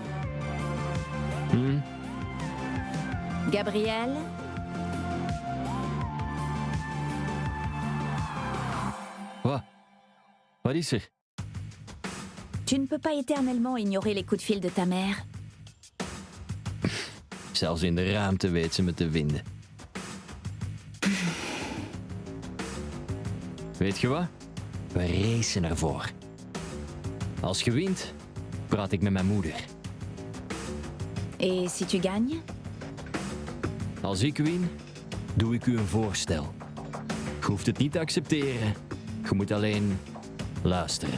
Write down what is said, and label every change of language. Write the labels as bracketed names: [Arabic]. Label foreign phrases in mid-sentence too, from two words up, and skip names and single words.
[Dutch] Gabrielle? Wat is er? [French] Tu ne peux pas éternellement ignorer les coups de fil de ta mère. [Dutch] Zelfs in de ruimte weet ze me te vinden. Weet je wat? We racen ervoor. Als je wint, praat ik met mijn moeder. [French] Et si tu gagnes? [Dutch] Als ik win, doe ik u een voorstel. Je hoeft het niet te accepteren. Je moet alleen luisteren.